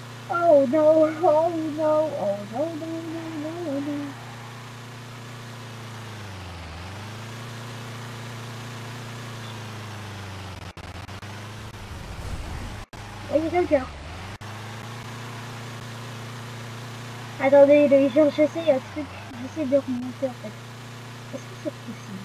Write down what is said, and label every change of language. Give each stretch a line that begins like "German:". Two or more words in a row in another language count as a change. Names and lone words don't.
English: Oh no, oh no, oh no, no, no, no, no.
French: Oui, il y a quelqu'un. Attendez, j'essaie un truc. J'essaie de remonter en fait. Est-ce que c'est possible?